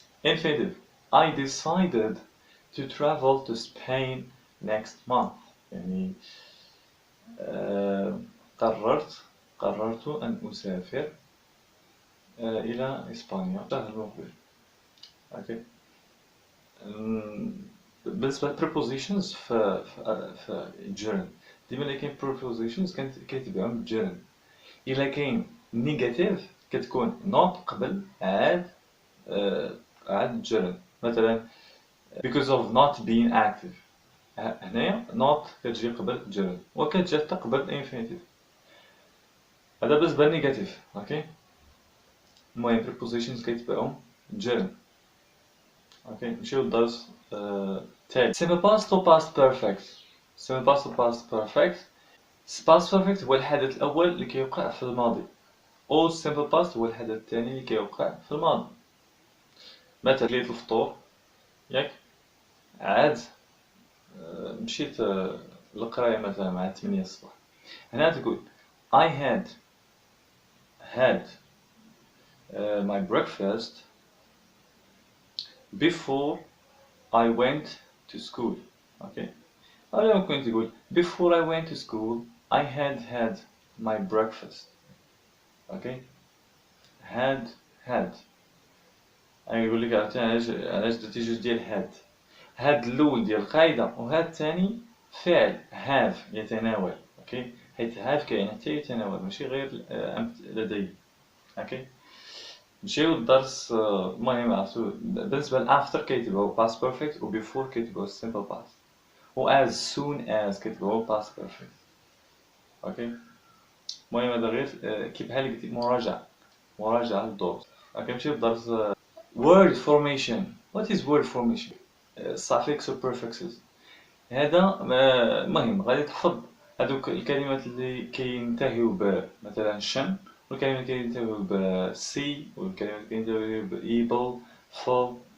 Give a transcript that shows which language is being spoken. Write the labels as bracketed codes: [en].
[en] Infinitive: I decided to travel to Spain next month. [ar] يعني قررت أن أسافر إلى إسبانيا الشهر المقبل. أوكي. بالنسبة prepositions في gerund، ديما اللي كاين prepositions كيتبعهم gerund. إلا كاين نيجاتيف كتكون not قبل عاد gerund. مثلا [en] because of not being active، [ar] هنايا not كتجي قبل gerund وكتجي حتى قبل infinitive. هذا بالنسبة للنيجاتيف. اوكي، المهم prepositions كيتبعهم gerund. اوكي، نمشيو للدرس التالي. [en] simple past و past perfect. simple past و past perfect. [ar] past perfect هو الحدث الأول اللي كيوقع في الماضي، و simple past هو الحدث الثاني اللي كيوقع في الماضي. مثلا كليت الفطور ياك، عاد مشيت للقراية مثلا مع 8 الصباح. هنا تقول [en] I had my breakfast before I went to school. okay، [ar] أو ممكن تقول [en] before I went to school I had my breakfast. [ar] okay، had أنا يقول لك علاش درتي جوج ديال هاد الأول ديال القاعدة، وهاد الثاني فعل have يتناول. اوكي، حيت have كاين حتى يتناول ماشي غير لدي. اوكي، نمشيو للدرس. المهم عرفتو بالنسبة ل after كيتبعو past perfect و before كيتبعو simple past، و as soon as كيتبعو past perfect. اوكي، المهم هذا غير كي بحال قلتي مراجعة للدروس. اوكي، نمشيو للدرس. [en] word formation. what is word formation؟ suffix و prefixes. [ar] هذا المهم غادي تحفظ هذوك الكلمات اللي كينتهيو ب مثلا شن، والكلمات اللي كينتهيو ب سي، والكلمات اللي كينتهيو ب able full.